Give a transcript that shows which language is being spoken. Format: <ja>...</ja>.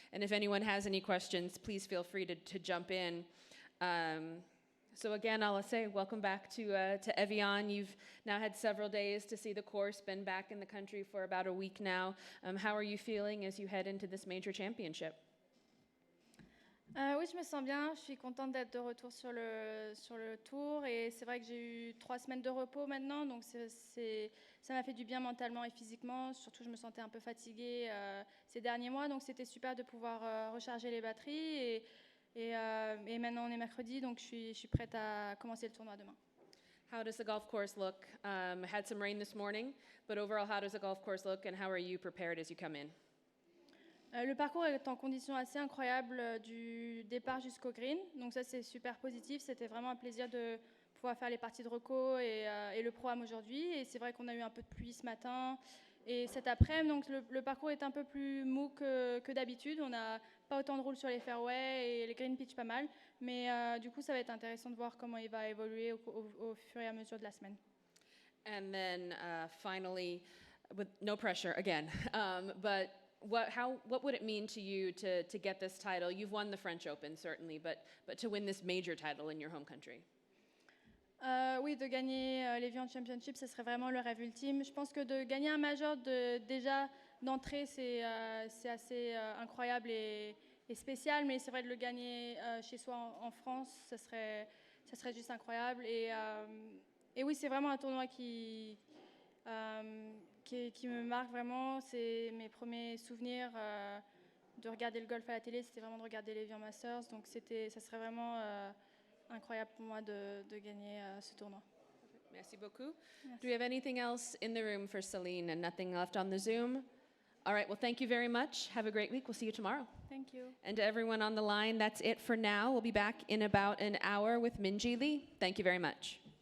<en>And if anyone has any questions, please feel free to jump in. So again, I'll say welcome back to Evian. You've now had several days to see the course, been back in the country for about a week now. How are you feeling as you head into this major championship?</en> <fr>Oui, je me sens bien. Je suis contente d'être de retour sur le tour. Et c'est vrai que j'ai eu 3 semaines de repos maintenant. Donc, ça m'a fait du bien mentalement et physiquement. Surtout, je me sentais un peu fatiguée ces derniers mois. Donc, c'était super de pouvoir recharger les batteries. Et maintenant, on est mercredi. Donc, je suis prête à commencer le tournoi demain.</fr> <en>How does the golf course look? Had some rain this morning, but overall, how does the golf course look and how are you prepared as you come in?</en> <fr>Le parcours est en conditions assez incroyables du départ jusqu'au green, donc ça c'est super positif. C'était vraiment un plaisir de pouvoir faire les parties de reco et le ProAm aujourd'hui. Et c'est vrai qu'on a eu un peu de pluie ce matin et cet après-midi, donc le parcours est un peu plus mou que d'habitude. On n'a pas autant de roules sur les fairways et les green pitch pas mal, mais du coup ça va être intéressant de voir comment il va évoluer au fur et à mesure de la semaine.</fr> <en>And then finally, with no pressure again, but what would it mean to you to get this title? You've won the French Open, certainly, but to win this major title in your home country?</en> <fr>Oui, de gagner l'Evian Championship, ce serait vraiment le rêve ultime. Je pense que de gagner un major déjà d'entrée, c'est assez incroyable et spécial, mais c'est vrai de le gagner chez soi en France, ça serait juste incroyable. Et oui, c'est vraiment un tournoi qui me marque vraiment. C'est mes premiers souvenirs de regarder le golf à la télé, c'était vraiment de regarder les Evian Masters. Donc ça serait vraiment incroyable pour moi de gagner ce tournoi. Merci beaucoup. Merci.</fr> <en>Do we have anything else in the room for Celine and nothing left on the Zoom? All right, well, thank you very much. Have a great week. We'll see you tomorrow. Thank you. And to everyone on the line, that's it for now. We'll be back in about an hour with Minji Lee. Thank you very much.</en>